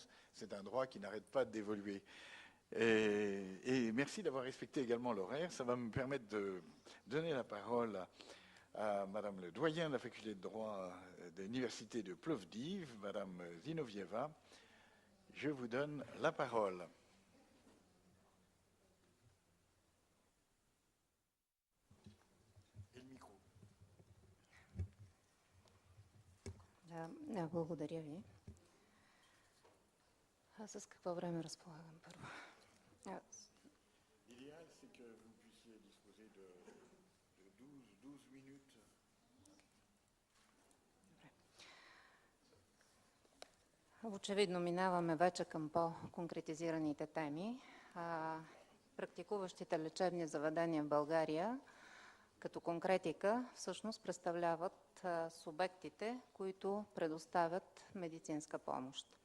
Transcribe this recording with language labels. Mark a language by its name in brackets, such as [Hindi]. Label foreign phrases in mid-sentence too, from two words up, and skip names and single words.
[French] C'est un droit qui n'arrête pas d'évoluer. Et merci d'avoir respecté également l'horaire. Ça va me permettre de donner la parole à Madame le doyen de la faculté de droit de l'université de Plovdiv, Madame Zinovieva. Je vous donne la parole. [Bulgarian] Благодаря ви. С какво време разполагам първо? [French] L'idéal, c'est que vous puissiez disposer de 12 minutes. [Bulgarian] Очевидно минаваме вече към по-конкретизираните теми. Практикуващите лечебни заведения в България като конкретика всъщност представляват субектите, които предоставят медицинска помощ.